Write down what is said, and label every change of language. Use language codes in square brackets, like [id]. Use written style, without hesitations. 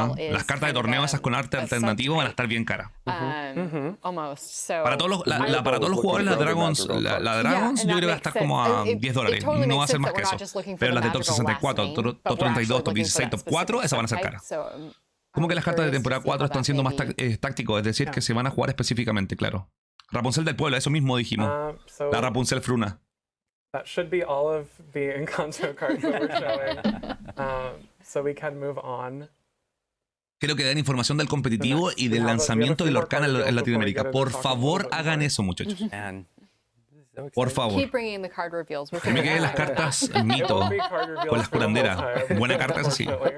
[es] Las cartas de torneo esas con arte alternativo van a estar bien caras. Para todos los jugadores, la Dragons, yo creo que va a estar como a $10. No va a ser más que eso. Pero las de Top 64, Top 32, Top 16, Top 4, esas van a ser caras. Como que las cartas de temporada 4 están siendo más tácticos, es decir, que se van a jugar específicamente, claro. Rapunzel del pueblo, eso mismo dijimos. La Rapunzel fruna. [en] That should be all of the Encanto cards that we're showing. So we can move on. [es] Creo que dan información del competitivo y del lanzamiento de Lorcana en Latinoamérica. Por favor, hagan eso, muchachos. Por favor. Que me queden las cartas mito con las curanderas. Buena carta, es así.